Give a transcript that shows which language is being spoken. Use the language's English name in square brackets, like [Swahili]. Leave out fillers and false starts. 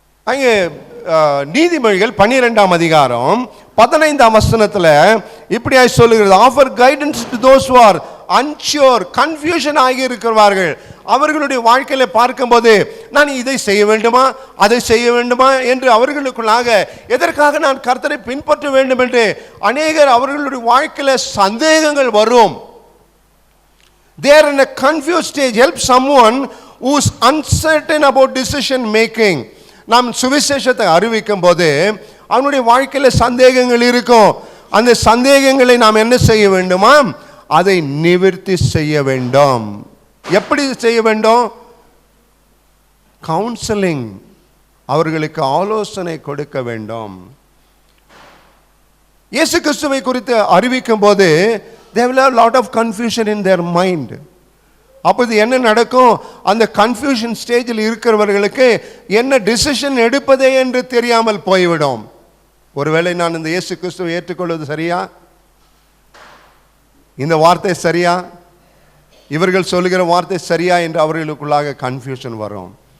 [Tamil] அங்கே நீதிமொழிகள் 12ஆம் அதிகாரம் 15ஆம் வசனத்துல இப்படியாய் சொல்லுகிறது, [English] offer guidance to those who are unsure, [Tamil] confusion ஆகி இருக்கிறார்கள். அவர்களுடைய வாழ்க்கையில பார்க்கும்போது நான் இதை செய்ய வேண்டுமா, அதை செய்ய வேண்டுமா என்று அவர்களுக்குள்ளாக எதற்காக நான் கர்த்தரை பின்பற்ற வேண்டும் என்று அநேகர் அவர்களுடைய வாழ்க்கையில சந்தேகங்கள் வரும். [English] They are in a confused stage. Help someone who is uncertain about decision making. [Tamil] நாம் சுவிசேஷத்தை அறிவிக்கும் போது அவனுடைய வாழ்க்கையில சந்தேகங்கள் இருக்கும். அந்த சந்தேகங்களை நாம் என்ன செய்ய வேண்டுமா? அதை நிவர்த்தி செய்ய வேண்டும். எப்படி செய்ய வேண்டும்? கவுன்சிலிங், அவர்களுக்கு ஆலோசனை கொடுக்க வேண்டும். இயேசு கிறிஸ்துவை குறித்து அறிவிக்கும் போது [English] they will have a lot of confusion in their mind. [Tamil] அப்போது என்ன நடக்கும்? அந்த கன்ஃபியூஷன் ஸ்டேஜில் இருக்கிறவர்களுக்கு என்ன டிசிஷன் எடுப்பதே என்று தெரியாமல் போய்விடும். ஒருவேளை நான் இந்த இயேசு கிறிஸ்துவை ஏற்றுக்கொள்வது சரியா, இந்த வார்த்தை சரியா, இவர்கள் சொல்லுகிற வார்த்தை சரியா என்று அவர்களுக்குள்ளாக கன்ஃபியூஷன் வரும்.